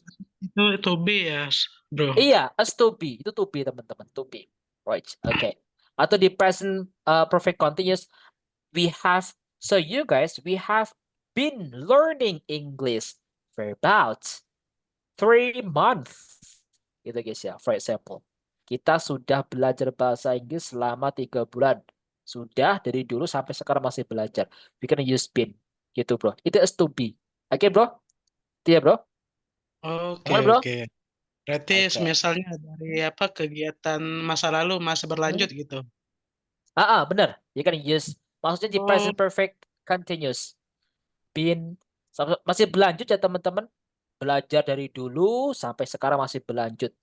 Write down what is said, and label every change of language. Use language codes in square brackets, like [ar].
[id] penggunaan itu to be ya, bro. [en] Iya, as to be. [id] Itu [en] to be teman-teman. To be. Right. Okay. [id] Atau di present perfect continuous. [en] We have. So you guys, we have been learning English for about 3 months. [id] Gitu guys ya. For example. Kita sudah belajar bahasa Inggris selama 3 bulan. Sudah dari dulu sampai sekarang masih belajar. [en] We can use been. [id] Gitu bro. Itu [en] as to be. [id] Oke bro? Iya bro? Oke, Gimana bro? oke. Berarti Oke. misalnya dari apa kegiatan masa lalu masih berlanjut gitu. [en] Benar. You can use. [id] Maksudnya di present perfect continuous. Been. Masih berlanjut ya teman-teman. Belajar dari dulu sampai sekarang masih berlanjut.